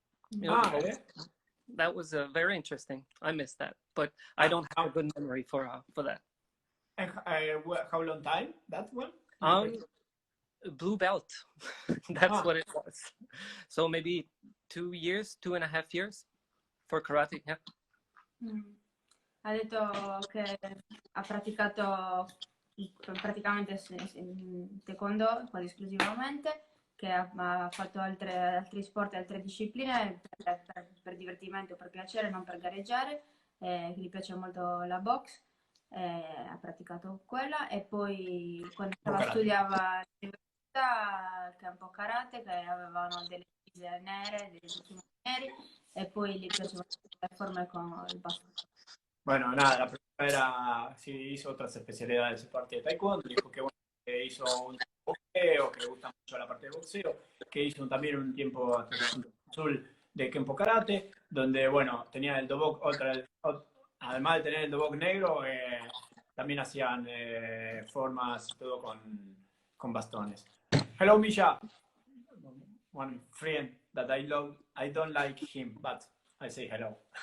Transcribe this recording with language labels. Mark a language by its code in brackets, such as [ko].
[en] You know, that was very interesting. I missed that, but I don't have a good memory for that. And how long time that one? Blue belt. That's what it was. So maybe 2.5 years for karate. Yeah. [it] Ha detto che ha praticato praticamente taekwondo quasi esclusivamente, che ha fatto altri sport e altre discipline per divertimento, per piacere, non per gareggiare, che gli piace molto la box. Ha praticato quella, e poi quando studiava all'università il campo karate, che avevano delle divise nere, dei bikini neri, e poi gli piacevano le forme con il bastone. [es] Bueno, nada, la pregunta era si hizo otras especialidades aparte de taekwondo. Dijo que, bueno, que hizo un boxeo, que le gusta mucho la parte de boxeo, que hizo también un tiempo hasta el cinturón azul de Kempo Karate, donde, bueno, tenía el dobok, además de tener el dobok negro, también hacían formas y todo con bastones. [en] Hello, Misha. One friend that I love, I don't like him, but I say hello.